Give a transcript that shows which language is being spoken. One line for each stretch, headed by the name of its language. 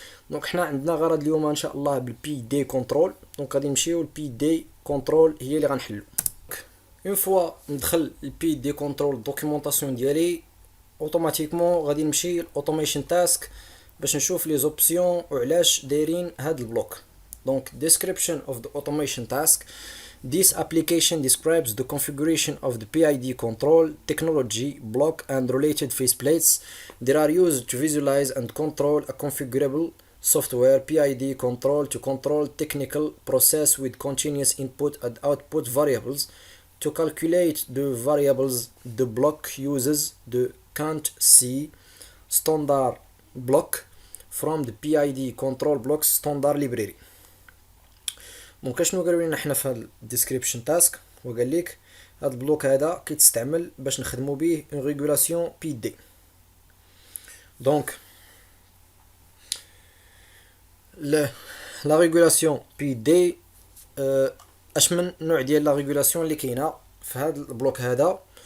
Arabic: دونك حنا عندنا غرض اليوم ان شاء الله بالبي دي كنترول. دونك غادي نمشيو البي دي كنترول هي اللي غنحلو. اون فوا ندخل البي دي كنترول دوكيومونطاسيون ديالي اوتوماتيكمون غادي نمشي الاوتوميشن تاسك باش نشوف لي زوبسيون وعلاش دايرين هاد البلوك.
English: دونك description of the automation task. This application describes the configuration of the PID control technology block and related faceplates. They are used to visualize and control a configurable software PID control to control technical process with continuous input and output variables. To calculate the variables, the block uses the can't see standard block from the PID control blocks standard library.
Arabic: دونك اشنو قالوا لنا حنا في هاد الديسكريبشن تاسك، وقال لك هاد البلوك هذا كيتستعمل باش نخدمو به اون ريغولاسيون بي دي. دونك لا ريغولاسيون بي دي اش من نوع ديال لا ريغولاسيون اللي كاينه في هذا البلوك هذا.